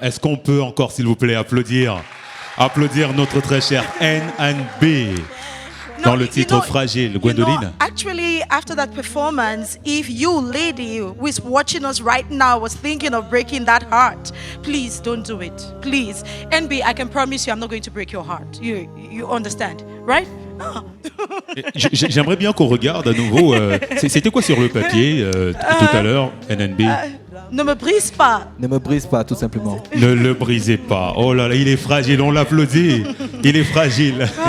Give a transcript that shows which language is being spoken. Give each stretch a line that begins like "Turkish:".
French: Est-ce qu'on peut encore, s'il vous plaît, applaudir notre très cher N&B dans le titre Fragile, Gwendoline?
English: Actually, after that performance, if you lady who is watching us right now was thinking of breaking that heart, please don't do it. Please. NB, I can promise you I'm not going to break your heart. You understand, right?
French: J'aimerais bien qu'on regarde à nouveau. C'était quoi sur le papier tout à l'heure, NNB? Ne me brise pas. Ne me brise pas, tout simplement. Ne le brisez pas. Oh là là, il est fragile, on l'applaudit. Il est fragile.